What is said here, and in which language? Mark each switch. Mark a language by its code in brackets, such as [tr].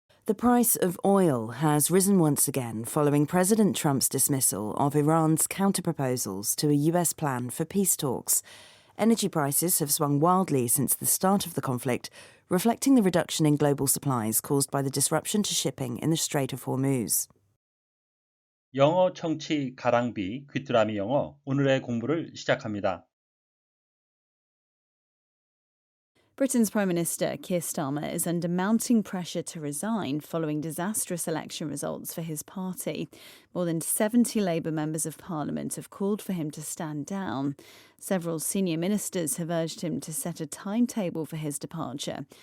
[en] The price of oil has risen once again following President Trump's dismissal of Iran's counterproposals to a US plan for peace talks. Energy prices have swung wildly since the start of the conflict, reflecting the reduction in global supplies caused by the disruption to shipping in the Strait of Hormuz. [ko] 영어 청취 가랑비 귀뚜라미 영어 오늘의 공부를 시작합니다. [en] Britain's Prime Minister Keir Starmer is under mounting pressure to resign following disastrous election results for his party. More than 70 Labour members of Parliament have called for him to stand down. Several senior ministers have urged him to set a timetable for his departure.